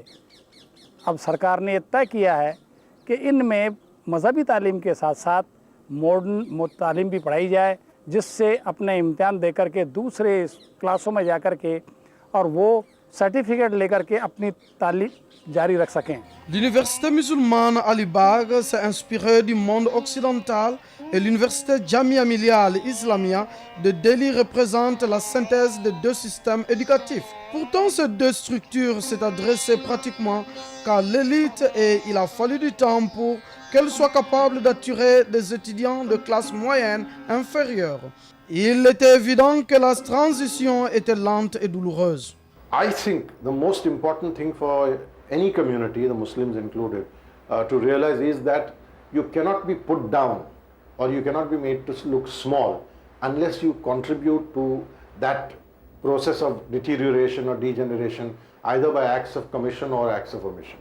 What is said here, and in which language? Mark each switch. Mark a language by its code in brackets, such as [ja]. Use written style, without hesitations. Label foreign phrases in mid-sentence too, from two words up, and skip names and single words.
[ur] اب سرکار نے طے کیا ہے کہ ان میں مذہبی تعلیم کے ساتھ ساتھ ماڈرن تعلیم بھی پڑھائی جائے، جس سے اپنے امتحان دے کر کے دوسرے کلاسوں میں جا کر کے اور وہ سرٹیفکیٹ لے کر کے اپنی تعلیم جاری رکھ سکیں. [fr] L'université musulmane Ali-Bagh s'est inspirée du monde occidental et l'université Jamia Millia al-Islamia de Delhi représente la synthèse de deux systèmes éducatifs. Pourtant, ces deux structures s'est adressées pratiquement qu'à l'élite et il a fallu du temps pour qu'elles soient capables d'attirer des étudiants de classe moyenne inférieure. Il était évident que la transition était lente et douloureuse. [en] I think the most important thing for any community, the Muslims included, to realize is that you cannot be put down or you cannot be made to look small unless you contribute to that process of deterioration or degeneration either by acts of commission or acts of omission.